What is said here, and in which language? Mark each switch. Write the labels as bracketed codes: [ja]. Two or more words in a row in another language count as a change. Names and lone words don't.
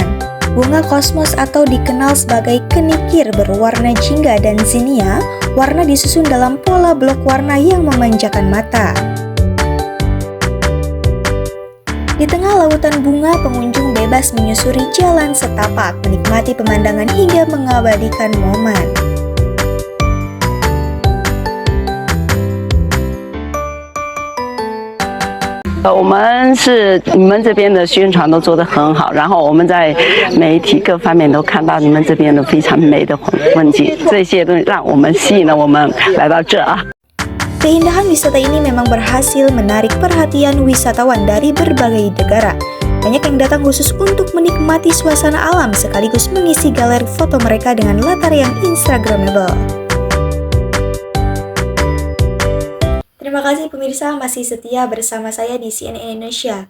[id] Bunga kosmos atau dikenal sebagai kenikir berwarna jingga dan zinnia, warna disusun dalam pola blok warna yang memanjakan mata. Di tengah lautan bunga, pengunjung bebas menyusuri jalan setapak, menikmati pemandangan hingga mengabadikan momen. [zh] 我们是你们这边的宣传都做得很好，然后我们在媒体各方面都看到你们这边的非常美的风景，这些都让我们吸引了我们来到这啊。 [id] Keindahan wisata ini memang berhasil menarik perhatian wisatawan dari berbagai negara. Banyak yang datang khusus untuk menikmati suasana alam sekaligus mengisi galeri foto mereka dengan latar yang instagramable. Terima kasih pemirsa masih setia bersama saya di CNN Indonesia.